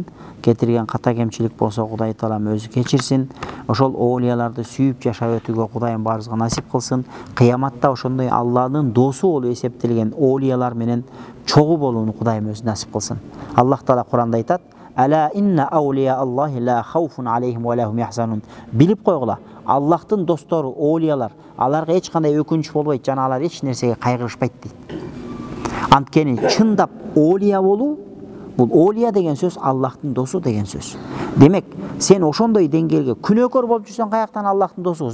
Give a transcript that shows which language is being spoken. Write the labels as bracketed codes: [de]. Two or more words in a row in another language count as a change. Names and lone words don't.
[ky] Кетирген ката кемчилик болсо Кудай Таалам өзү кечирсин. Ошол олияларды сүйүп жашап өтүүгө Кудайым баарыбызга насип кылсын. Кыяматта ошондой Алланын досу болуп эсептелген олиялар менен чогуу болууну Кудайым өзү насип кылсын. Аллах Таала Куранда айтат: [ar] "ألا إن أولياء الله لا خوف عليهم ولا هم يحزنون." [ky] Билип койгула, Аллахтын достору, олиялар, аларга эч кандай өкүнүч болбойт жана алар эч нерсеге кайгырышпайт дейт. Анткени чындап олия болуу, бул олия деген сөз Аллахтын досу деген сөз. Демек, сен ошондой деңгээлге күнөөкөр болуп жүрсөң, каяктан Аллахтын досубуз?